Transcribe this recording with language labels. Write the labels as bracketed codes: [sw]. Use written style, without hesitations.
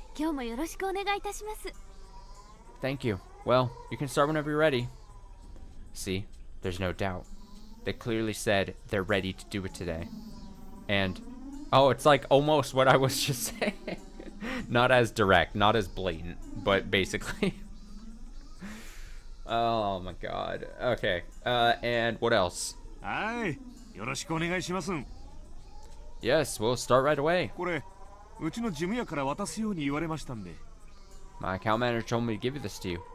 [ja] 今日もよろしくお願いいたします。 [en] Thank you. Well, you can start whenever you're ready. See, there's no doubt. They clearly said they're ready to do it today. And, oh, it's like almost what I was just saying. Not as direct, not as blatant, but basically. Oh my god. Okay. And what else? [ja] はいよろしくお願いします [en] Yes, we'll start right away. [ja] これうちの事務屋から渡すように言われましたんで [en] My account manager told me to give you this to you.